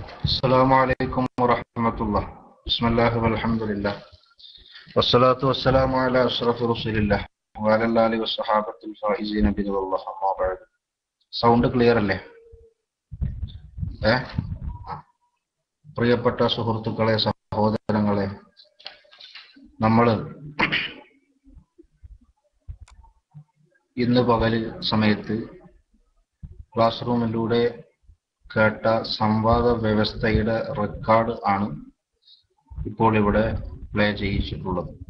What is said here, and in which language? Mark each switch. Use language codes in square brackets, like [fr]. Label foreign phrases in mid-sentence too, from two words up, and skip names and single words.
[ar] السلام عليكم ورحمة الله. بسم الله والحمد لله والصلاة والسلام على أشرف رسول الله وعلى آله والصحابة الفائزين برضا الله. أما بعد. [en] sound clear [ml] അല്ലേ? പ്രിയപ്പെട്ട സുഹൃത്തുക്കളെ, സഹോദരങ്ങളെ, നമ്മൾ ഇന്ന് പകൽ സമയത്ത് ക്ലാസ് റൂമിലൂടെ കേട്ട സംവാദ വ്യവസ്ഥയുടെ റെക്കോർഡ് ആണ് ഇപ്പോൾ ഇവിടെ പ്ലേ ചെയ്യിച്ചിട്ടുള്ളത്.